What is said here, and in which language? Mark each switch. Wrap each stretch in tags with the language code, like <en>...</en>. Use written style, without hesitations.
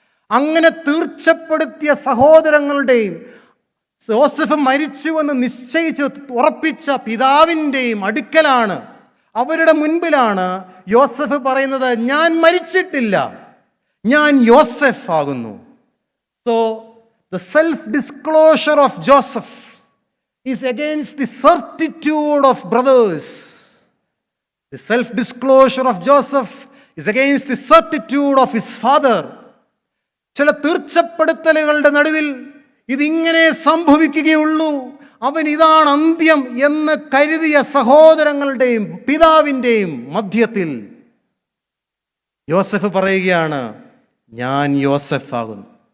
<ml>അങ്ങനെ തീർച്ചപ്പെടുത്തിയ സഹോദരങ്ങളുടെയും യോസെഫ് മരിച്ചുവെന്ന് നിശ്ചയിച്ച് ഉറപ്പിച്ച പിതാവിൻ്റെയും അടുക്കലാണ്, അവരുടെ മുൻപിലാണ് യോസെഫ് പറയുന്നത്, ഞാൻ മരിച്ചിട്ടില്ല, ഞാൻ യോസെഫ് ആകുന്നു.</ml> <en>So the self-disclosure of Joseph is against the certitude of brothers. The self-disclosure of Joseph is against the certitude of his father.</en> <ml>ചില തീർച്ചപ്പെടുത്തലുകളുടെ നടുവിൽ ഇതിങ്ങനെ സംഭവിക്കുകയുള്ളൂ, അവൻ ഇതാണ് അന്ത്യം എന്ന് കരുതിയ സഹോദരങ്ങളുടെയും പിതാവിൻ്റെയും മധ്യത്തിൽ യോസഫ് പറയുകയാണ്, ഞാൻ യോസഫാകുന്നു.</ml>